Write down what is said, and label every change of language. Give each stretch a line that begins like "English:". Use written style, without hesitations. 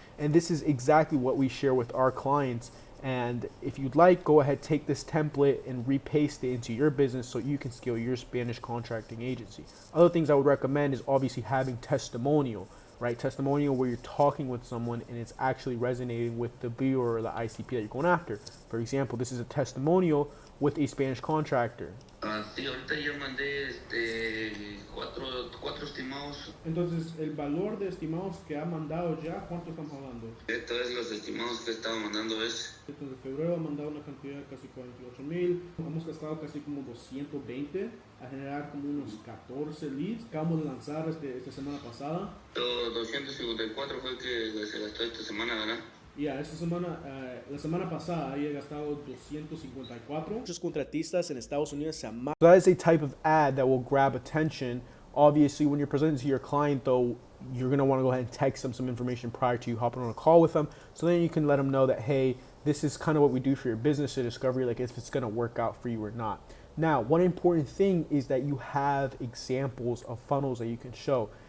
English: And this is exactly what we share with our clients. And if you'd like, go ahead, take this template and repaste it into your business so you can scale your Spanish contracting agency. Other things I would recommend is obviously having testimonial, right? Testimonial where you're talking with someone and it's actually resonating with the viewer or the ICP that you're going after. For example, this is a testimonial with a Spanish contractor.
Spanish: Sí, ahorita ya mandé cuatro estimados. Entonces, el valor de estimados que ha mandado ya, ¿cuánto estamos hablando? Esto es los estimados que estaba mandando es. Desde febrero ha mandado una cantidad de casi 48,000. Hemos gastado casi como 220 a generar como unos 14 leads. Acabamos de lanzar esta semana pasada. 254 fue el que se gastó esta semana, ¿verdad? Yeah, esta semana, la semana pasada había gastado 254. Muchos contratistas en Estados Unidos se aman.
English: So that is a type of ad that will grab attention. Obviously, when you're presenting to your client, though, you're going to want to go ahead and text them some information prior to you hopping on a call with them. So then you can let them know that, hey, this is kind of what we do for your business to discover, like if it's going to work out for you or not. Now, one important thing is that you have examples of funnels that you can show.